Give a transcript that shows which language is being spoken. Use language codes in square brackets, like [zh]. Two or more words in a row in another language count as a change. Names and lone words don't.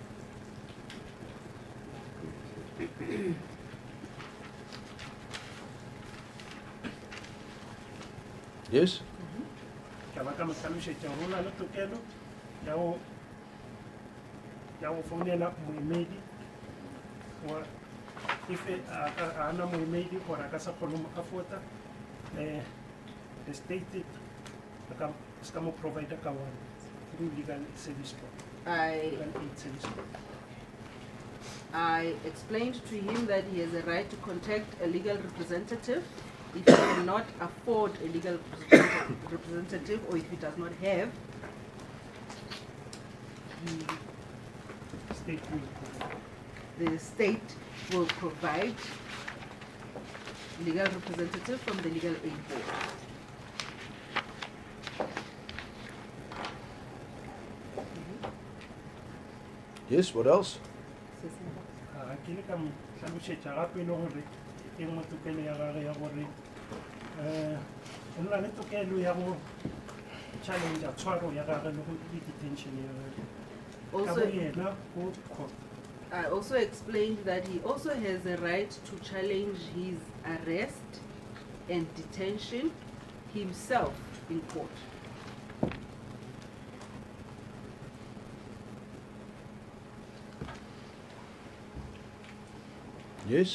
[en] Yes? [tn] Or if ana moemedi or a ka sa kgone mo afford-a, [en] the state [tn] ska mo provide ka one [en] through legal service board, legal aid service board. I explained to him that he has a right to contact a legal representative if he cannot afford a legal representative or if he does not have. The state will provide legal representative from the legal aid board. Yes, what else? [tn] Ke le ka mo tlhalosetsa gape le gore e nngwe tokelo ya gage ya gore o nna le tokelo ya go challenge tshwaro ya gage le go detention ya gage ka bo yena go court. [en] I also explained that he also has a right to challenge his arrest and detention himself in court. Yes?